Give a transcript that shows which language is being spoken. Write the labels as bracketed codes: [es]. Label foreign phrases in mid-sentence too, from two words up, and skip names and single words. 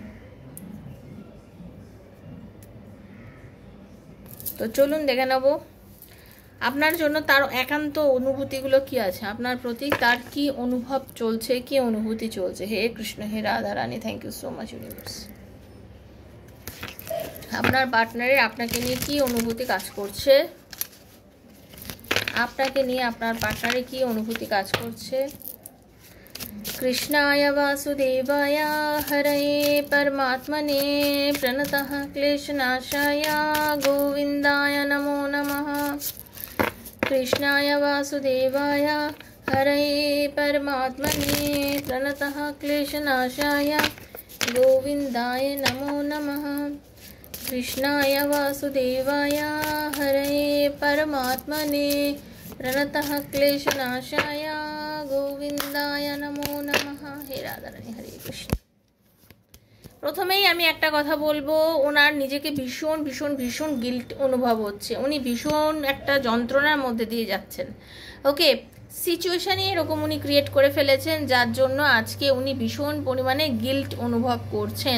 [bn] তো চলুন দেখে নেব আপনার জন্য তার একান্ত অনুভূতিগুলো কি আছে, আপনার প্রতি তার কি অনুভব চলছে, কি অনুভূতি চলছে। হে কৃষ্ণ, হে রাধারানী, [en] thank you so much universe. [bn] আপনার পার্টনারের আপনাকে নিয়ে কি অনুভূতি কাজ করছে, আপনাকে নিয়ে আপনার পার্টনারের কি অনুভূতি কাজ করছে। [sa] कृष्णाय वासुदेवाय हरये परमात्मने प्रणतः क्लेशनाशाय गोविन्दाय नमो नमः। कृष्णाय वासुदेवाय हरये परमात्मने प्रणतः क्लेशनाशाय गोविन्दाय नमो नमः। कृष्णाय वासुदेवाय हरये परमात्मने प्रणतः क्लेशनाशाय गोविन्दाय नमो नमः। हे राधारानी हरे कृष्ण। [bn] প্রথমেই আমি একটা কথা বলবো, ওনার নিজেকে ভীষণ ভীষণ ভীষণ গিল্ট অনুভব হচ্ছে, উনি ভীষণ একটা যন্ত্রণার মধ্যে দিয়ে যাচ্ছেন। ওকে, সিচুয়েশানই এরকম উনি ক্রিয়েট করে ফেলেছেন, যার জন্য আজকে উনি ভীষণ পরিমাণে গিল্ট অনুভব করছেন।